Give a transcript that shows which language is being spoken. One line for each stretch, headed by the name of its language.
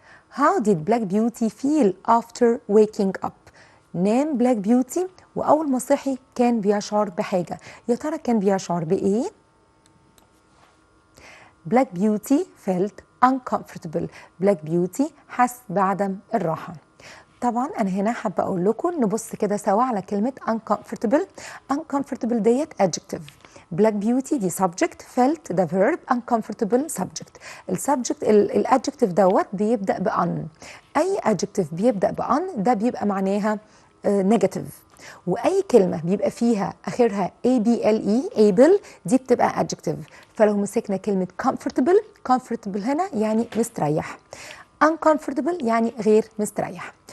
English: How did Black Beauty feel after waking up؟
Arabic: نام بلاك بيوتي وأول ما صحي كان بيشعر بحاجة، يا ترى كان بيشعر بإيه؟
English: Black Beauty felt uncomfortable.
Arabic: بلاك بيوتي حس بعدم الراحة. طبعا أنا هنا حابة أقول لكم نبص كده سوا على كلمة uncomfortable.
English: uncomfortable ديت adjective. Black Beauty دي subject، felt ده verb، uncomfortable subject.
Arabic: السبجكت الادجكتيف دوت بيبدأ بأن. أي adjective بيبدأ بأن ده بيبقى معناها negative، وأي كلمة بيبقى فيها آخرها able دي بتبقى adjective. فلو مسكنا كلمة comfortable هنا يعني مستريح، uncomfortable يعني غير مستريح.